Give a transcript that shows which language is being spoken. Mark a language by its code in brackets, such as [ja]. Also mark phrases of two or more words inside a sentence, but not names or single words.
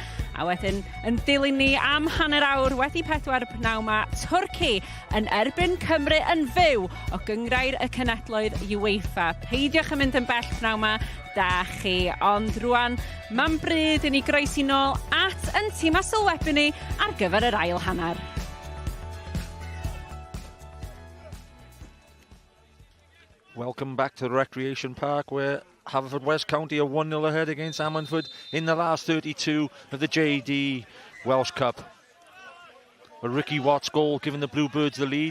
[cy] A wedyn yn dilyn ni am hanner awr wedi 4 pnawn ma Twrci yn erbyn Cymru yn fyw o gyngrair y cenedloedd UEFA. Peidiwch yn mynd yn bell pnawn ma, da chi, ond rwan ma'n bryd i ni groesi nôl at yn tîm a sylwebu ni ar gyfer yr ail hanner. [en] Welcome back to the Recreation Park where Haverfordwest County are 1-0 ahead against Ammanford in the last 32 of the JD Welsh Cup. A Ricky Watts goal giving the Bluebirds the lead.